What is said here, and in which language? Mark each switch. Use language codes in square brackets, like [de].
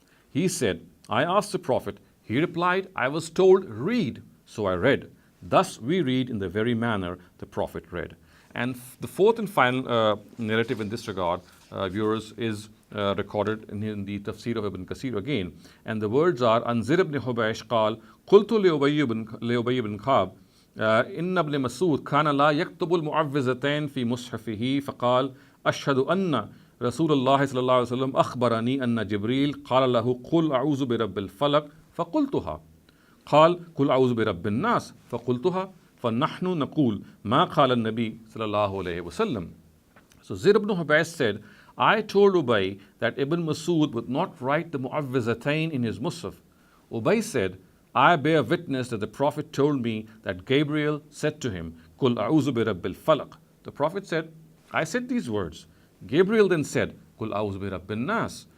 [en] He said, I asked the Prophet. He replied, I was told, read. So I read. Thus we read in the very manner the Prophet read. And the fourth and final narrative in this regard, viewers, is recorded in the Tafsir of Ibn Kathir again. And the words are, An Zayd ibn Hubaysh [ar] قال قلت لأبي بن كعب إن ابن مسعود كان لا يكتب المعوذتين في مصحفه فقال أشهد أن رسول الله صلى الله عليه وسلم أخبرني أن جبريل قال له قل أعوذ برب الفلق فقلتها قال قل أعوذ برب الناس فقلتها فنحن نقول ما قال النبي صلى الله عليه وسلم. [en] So Zayd ibn Hubaysh said, I told Ubay that Ibn Masud would not write the Muawwidhatayn in his mushaf. Ubay said, I bear witness that the Prophet told me that Gabriel said to him, [ar] Qul a'udhu bi rabbil falaq. [en] The Prophet said, I said these words. Gabriel then said, [ar] Qul a'udhu bi rabbin nas.